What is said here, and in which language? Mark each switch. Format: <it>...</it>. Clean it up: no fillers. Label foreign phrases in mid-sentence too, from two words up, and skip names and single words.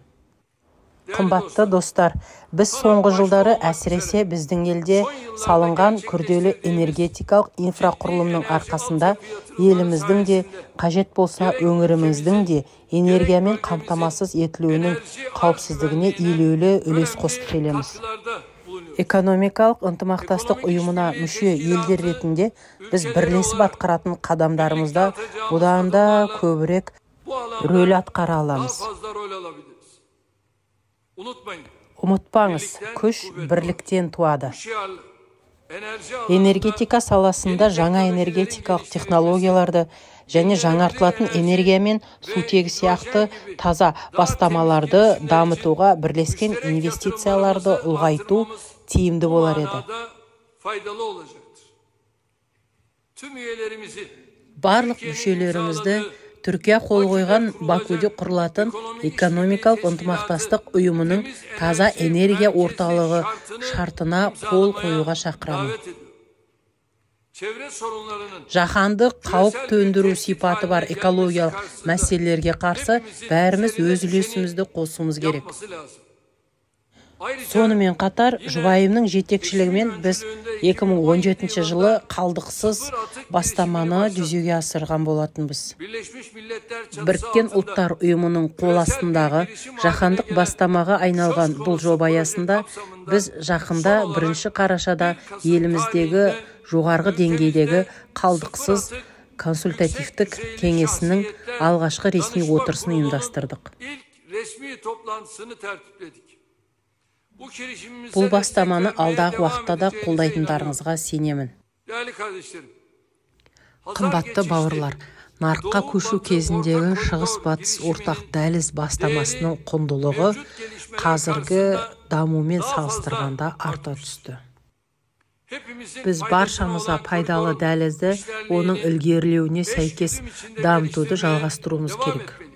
<kk>Қымбатты достар, біз соңғы жылдары әсіресе біздің елде салынған күрделі энергетикалық инфрақұрылымның арқасында еліміздің де, қажет болса өңіріміздің де энергиямен қамтамасыз етілуінің қауіпсіздігіне елеулі үлес қосып келеміз. Экономикалық ынтымақтастық ұйымына мүше елдер ретінде біз бірлесіп атқаратын қадамдарымызда бұдан да көбірек рөл атқара аламыз.</kk> <tr>Fazla rol alabiliriz. Unutmayın.</tr> <kk>Ұмытпаңыз, күш бірліктен туады.</kk> <tr>Şiarlı. Enerji</tr> <kk>Энергетика саласында жаңа энергетикалық технологияларды және жаңартылатын энергия мен сутегі сияқты таза бастамаларды дамытуға бірлескен инвестицияларды ұлғайту тиімді болар еді.</kk> <tr>manada faydalı olacaktır. Tüm üyelerimizi</tr> <kk>Барлық мүшелерімізді Түркия қол қойған Бакуде құрылатын экономикалық ынтымақтастық ұйымының таза энергия орталығы шартына қол қоюға шақырамын.</kk> <tr>davet ediyorum. Çevre sorunlarının</tr> <kk>Жаһандық қауіп төндіру сипаты бар экологиялық мәселелерге қарсы бәріміз өз үлесімізді қосуымыз керек.</kk> <tr>yapması lazım. Ayrıca</tr> <kk>Сонымен қатар, жұбайымның жетекшілігімен біз 2017 жылы қалдықсыз бастаманы жүзеге асырған болатынбыз.</kk> <tr>Birleşmiş Milletler çatısı</tr> <kk>Біріккен</kk> <tr>altında</tr> <kk>ұлттар ұйымының қол астындағы жаһандық бастамаға айналған бұл жоба аясында біз жақында 1 қарашада еліміздегі жоғарғы деңгейдегі қалдықсыз консультативтік кеңесінің алғашқы ресми отырысын ұйымдастырдық.</kk> <tr>İlk resmi toplantısını tertipledik. Bu girişimimize</tr> <kk>Бұл бастаманы</kk> <tr>destek vermeye</tr> <kk>алдағы</kk> <tr>devam</tr> <kk>уақытта да</kk> <tr>edeceğinize</tr> <kk>қолдайтындарыңызға сенемін.</kk> <tr>Değerli kardeşlerim,</tr> <kk>Қымбатты бауырлар, нарыққа көшу кезіндегі шығыс-батыс ортақ дәліз бастамасының құндылығы қазіргі дамумен салыстырғанда арта түсті. Біз баршамызға пайдалы дәлізді оның ілгерілеуіне сәйкес дамытуды жалғастыруымыз керек.</kk>